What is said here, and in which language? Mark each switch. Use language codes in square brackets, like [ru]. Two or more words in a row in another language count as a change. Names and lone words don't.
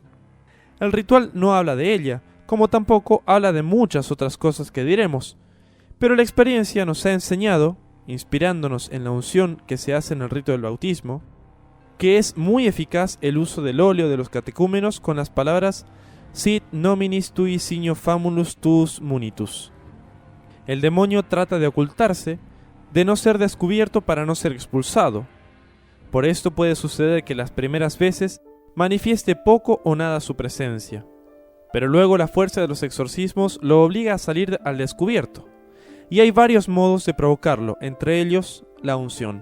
[es] El ritual no habla de ella, como tampoco habla de muchas otras cosas que diremos, pero la experiencia nos ha enseñado, inspirándonos en la unción que se hace en el rito del bautismo, que es muy eficaz el uso del óleo de los catecúmenos con las palabras [la] Sit nominis tui signo famulus tuus munitus. [es] El demonio trata de ocultarse, de no ser descubierto para no ser expulsado. Por esto puede suceder que las primeras veces manifieste poco o nada su presencia, pero luego la fuerza de los exorcismos lo obliga a salir al descubierto, y hay varios modos de provocarlo, entre ellos la unción.